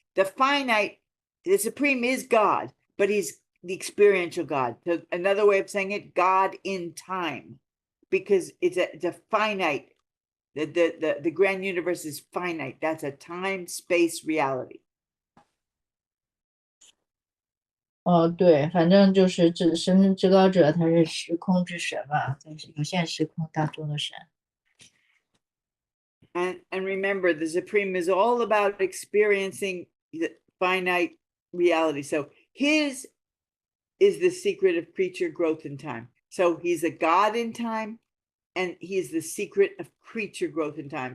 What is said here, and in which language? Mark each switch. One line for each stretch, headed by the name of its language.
English: The finite, the Supreme is God, but he's the experiential God. So another way of saying it, God in time, because it's a finite. The grand universe is finite. That's a time-space reality.
Chinese: 哦，对，反正就是神至高者，他是时空之神嘛，在有限时空当中的神。
English: And remember, the Supreme is all about experiencing the finite reality. So his is the secret of creature growth in time. So he's a God in time, and he's the secret of creature growth in time.